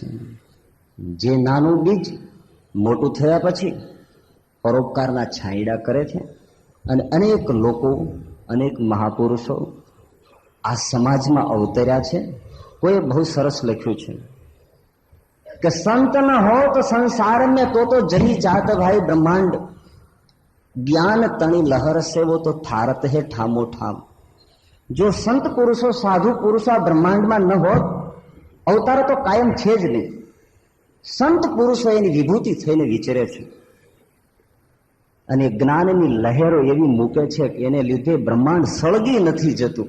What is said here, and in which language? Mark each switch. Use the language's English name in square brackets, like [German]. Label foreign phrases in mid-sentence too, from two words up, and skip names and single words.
[Gujarati] જે નાનું બીજ મોટું થયા પછી પરોપકારના છાંયડા કરે છે, અને અનેક લોકો, અનેક મહાપુરુષો આ સમાજમાં અવતર્યા છે. કોઈ બહુ સરસ લખ્યું છે કે [Hindi] संत न हो तो संसार में तो जली जात भाई ब्रह्मांड, ज्ञान तणी लहर से वो तो थारत है ठामो ठाम. [Gujarati] જો સંત પુરુષો, સાધુ પુરુષો આ બ્રહ્માંડમાં ન હોત, અવતાર તો કાયમ છે જ નહીં. સંત પુરુષો એની વિભૂતિ થઈને વિચરે છે, અને જ્ઞાનની લહેરો એવી મૂકે છે કે એને લીધે બ્રહ્માંડ સળગી નથી જતું.